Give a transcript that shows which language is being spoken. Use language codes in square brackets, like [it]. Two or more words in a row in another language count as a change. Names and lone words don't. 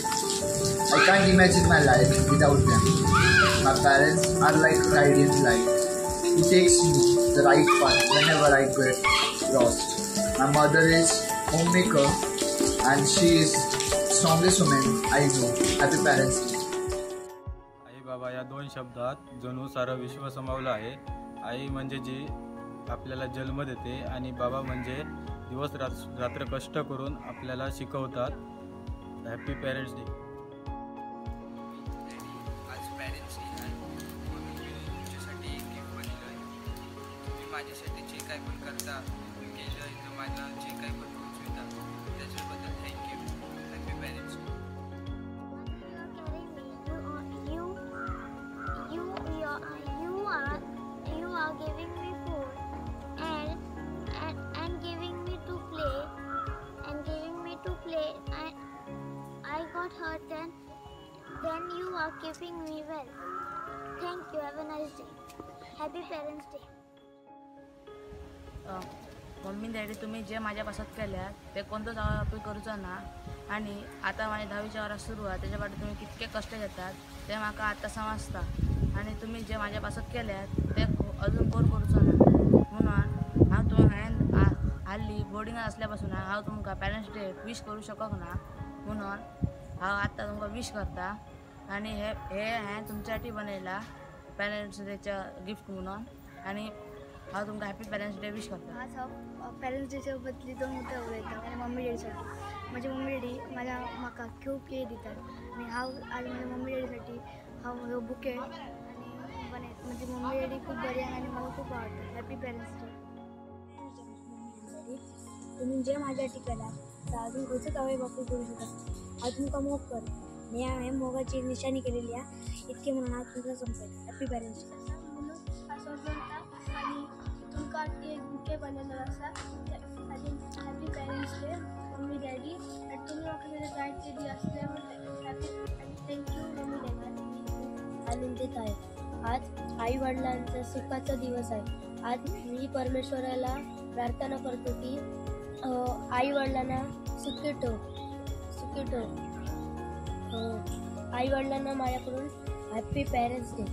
[en] I can't imagine my life without them. My parents are like a guiding light, who takes me the right path whenever I get lost. My mother is homemaker and she is strongest woman I know. Happy Parents Day. [mr] आई बाबा या दोन शब्दात जणू सारं विश्व समावलं आहे. आई म्हणजे जी आपल्याला जन्म देते आणि बाबा म्हणजे दिवस रात्र कष्ट करून आपल्याला शिकवतात. [en] Happy Parents Day. [mr] आज [en] Parents Day [mr] आहे. मी तुमच्यासाठी एक गिफ्ट बनवलं आहे. तुम्ही माझ्यासाठी जे काही पण करता केलं आहे, माझं जे काही पण पोचविता त्याच्याबद्दल थँक्यू. [en] Happy Parents Day. You are giving me food and giving me to play I got hurt and then you are keeping me well. Thank you. Have a nice day. Happy Parents Day. [mr] मम्मी डॅडी तुम्ही जे माझ्यापासून केल्या ते कोणतंच आपण करूचं ना आणि आता माझ्या 10वीच्या वर्षात सुरू आहे [kok] त्याच्यासाठी तुम्ही कितके कष्ट घेतात ते म्हाका आता समजता आणि तुम्ही जे माझ्यापासून केल्यात ते अजून करूचं ना म्हणून हांव तुम्हाला हल्ली बोर्डिंगात असल्यापासून हांव तुमकां [en] Parents Day wish [kok] करू शकक ना म्हणून हांव आत्ता तुमकां विश करता आणि हे तुमच्यासाठी बनयला पेरेंट्स डेच्या गिफ्ट म्हणून आणि हांव तुमकां [en] Happy Parents Day wish [kok] करता. आज हांव पेरेंट्स डेच्या बदली 2 मुद्दे उलयता माझ्या मम्मी डॅडीसाठी. माझी मम्मी डॅडी म्हाका खूब केअर दितात आणि हांव आज माझ्या मम्मी डॅडीसाठी हांव ह्यो बुके आणि बनयता. [mr] माझी मम्मी डॅडी खूप बरी आहे आणि मला खूप आवडतं. [en] Happy Parents Day. [kok] तुम्ही जे माझ्यासाठी केला तर अजून खंयचोच आवय बापूय करू शकत. हांव तुमकां मोग करता आणि हांवें मोगाची निशाणी केलेली आहे इतके म्हणून हांव तुमकां संपयता. [en] Happy Parents Day. [kok] आणि तुमकां एक बुके बनयलो आसा आणि [en] Happy Parents Day Mummy Daddy [kok] आणि तुम्ही म्हाका गायड केली असल्या हॅपी आणि [en] thank you Mummy Daddy. [mr] आनंदित आहे. आज आई वडिलांचा सुखाचा दिवस आहे. आज मी परमेश्वराला प्रार्थना करतो की आई वडिलांना सुखी ठेव. आई वडिलांना माझ्याकडून [en] Happy Parents Day.